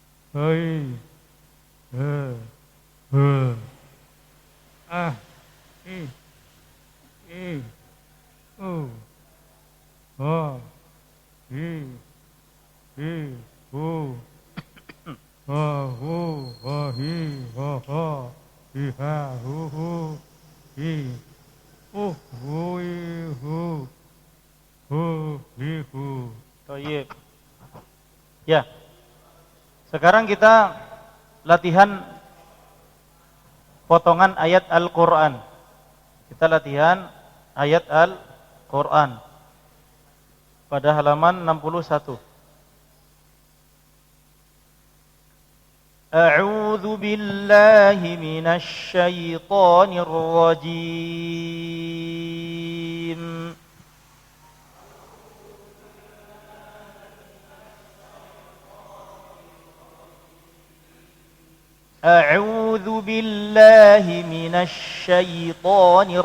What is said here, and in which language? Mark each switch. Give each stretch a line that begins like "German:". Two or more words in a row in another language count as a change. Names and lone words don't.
Indonesian: Hei. He. Ah. I. U. Ha. Hi. Hu. Ha. Hu. Ha. Hi. Ha. Ha. Hi. Ha. Hu. Hi. Hu. I. Hu. Hu. Hi. Hu. Baik. Ya. Sekarang kita latihan potongan ayat Al-Qur'an. Kita latihan ayat Al-Qur'an pada halaman 61.
Arabic: أعوذ بالله من الشيطان الرجيم. أعوذ بالله من الشيطان